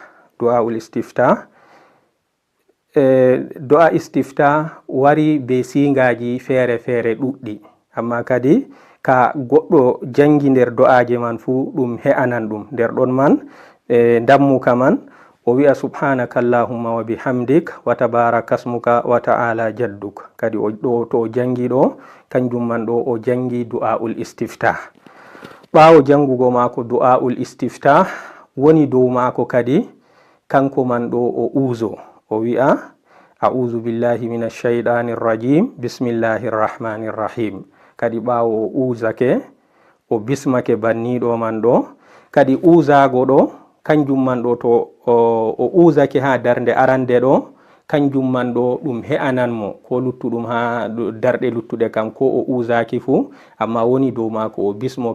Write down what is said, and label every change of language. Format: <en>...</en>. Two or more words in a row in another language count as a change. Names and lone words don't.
<ar>دعاء استفتاح</ar> <ff>wari be singaji fere ɗuɗɗi, amma kadi ka goɗɗo jangi nder du'aje man fu ɗum he'anan ɗum. Nder ɗon man dammuka man o wi'a</ff> <ar>سبحانك اللهم وبحمدك وتبارك اسمك وتعالى جدك.</ar> <ff>Kadi to o jangi ɗo, kanjum man ɗo o jangi</ff> <ar>دعاء الاستفتاح.</ar> <ff>Ɓawo jangugo mako</ff> <ar>دعاء الاستفتاح,</ar> <ff>woni dow mako kadi kanko man ɗo o uzo, o wi'a</ff> <ar>أعوذ بالله من الشيطان الرجيم، بسم الله الرحمن الرحيم.</ar> <ff>Kadi ɓawo o uzake, o bismake banniɗo man ɗo, kadi uzago ɗo kanjum man ɗo to o uzake ha darnde arande ɗo, kanjum man ɗo ɗum he'anan mo ko luttuɗum ha darɗe luttuɗe kam ko o uzaki fu, amma woni dow mako o bismo.</ff>